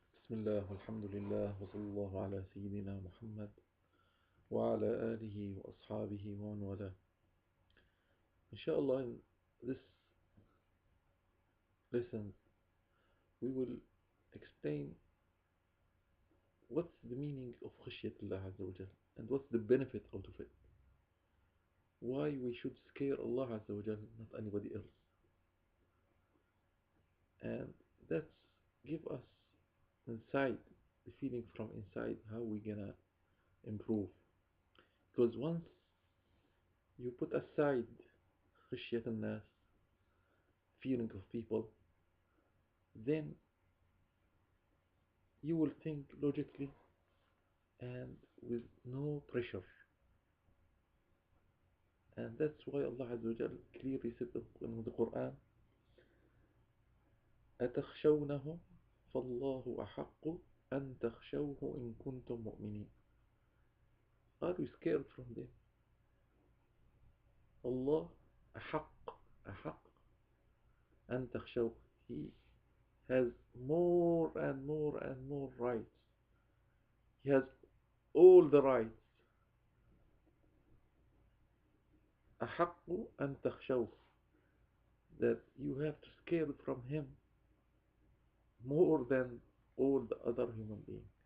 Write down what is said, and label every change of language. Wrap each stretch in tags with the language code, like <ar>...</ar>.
<ar>بسم الله والحمد لله وصلى الله على سيدنا محمد وعلى آله وأصحابه ومن والاه.</ar> <en>Inshallah, in this lesson we will explain what's the meaning of khashyatullah Azza wa Jal and what's the benefit out of it. Why we should scare Allah Azza wa Jal, not anybody else. And that's give us inside the feeling from inside how we gonna improve. Because once you put aside khashyat al-nas, fearing of people, then you will think logically and with no pressure. And that's why Allah Azza wa Jal clearly said in the Quran,</en> <ar>أَتَخْشَوْنَهُ فَاللَّهُ أَحَقُّ أَن تَخْشَوْهُ إِن كُنتُم مُؤْمِنِينَ.</ar> <en>Are you scared from them?</en> <ar>Allah أحق أن تخشوه.</ar> <en>He has more and more and more rights. He has all the rights.</en> <ar>أحق أن تخشوه,</ar> <en>that you have to scare from him more than all the other human beings.</en>